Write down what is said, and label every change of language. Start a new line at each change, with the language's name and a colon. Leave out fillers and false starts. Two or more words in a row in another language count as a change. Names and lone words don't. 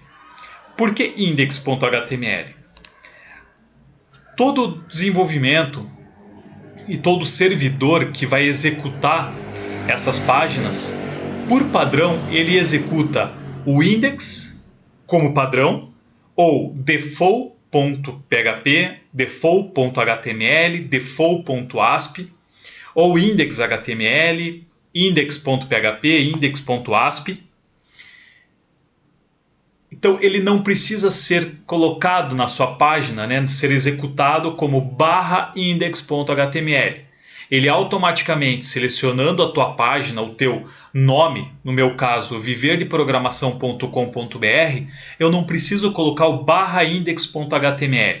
Portuguese: Por que index.html? Todo desenvolvimento e todo servidor que vai executar essas páginas, por padrão, ele executa o index como padrão, ou default.php, default.html, default.asp, ou index.html, index.php, index.asp. Então ele não precisa ser colocado na sua página, né, ser executado como /index.html. Ele automaticamente, selecionando a tua página, o teu nome, no meu caso, viverdeprogramação.com.br, eu não preciso colocar o /index.html.